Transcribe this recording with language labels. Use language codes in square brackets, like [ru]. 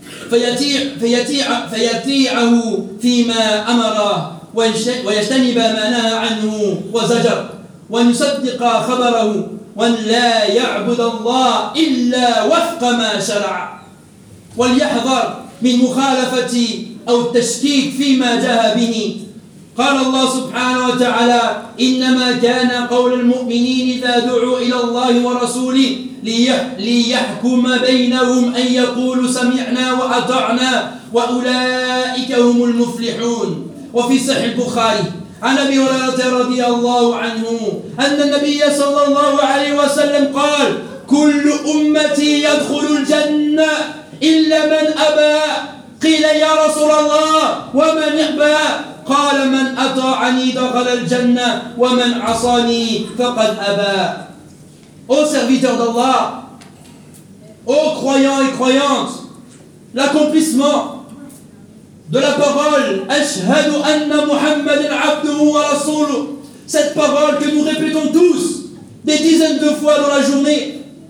[ar] fayati'ahu fima amara wa yajtaniba ma naha anhu wa zajar wa nusaddiqa khabarahu وَنْ لَا يَعْبُدَ اللَّهِ إِلَّا وَفْقَ مَا شَرَعَ وَلْيَحْذَرْ مِنْ مُخَالَفَتِي أَوْ تَشْكِيكِ فِي مَا جَهَ بِهِ. قال الله سبحانه وتعالى: إنما كان قول المؤمنين إذا دعوا إلى الله ورسوله ليحكم بينهم أن يقولوا سمعنا وأطعنا وأولئك هم المفلحون. وفي صحيح البخاري عن ابي هريره رضي الله عنه ان النبي صلى الله عليه وسلم قال: كل امتي يدخل الجنه الا من ابى. قيل: يا رسول الله، ومن ابى؟ قال: من اطاعني دخل الجنه ومن عصاني فقد ابى. [fr] او serviteur d'Allah, او croyants et croyantes, l'accomplissement de la parole « [ar] Ashhadu anna Muhammadin abduhu wa rasuluh [fr] » cette parole que nous répétons tous des dizaines de fois dans la journée,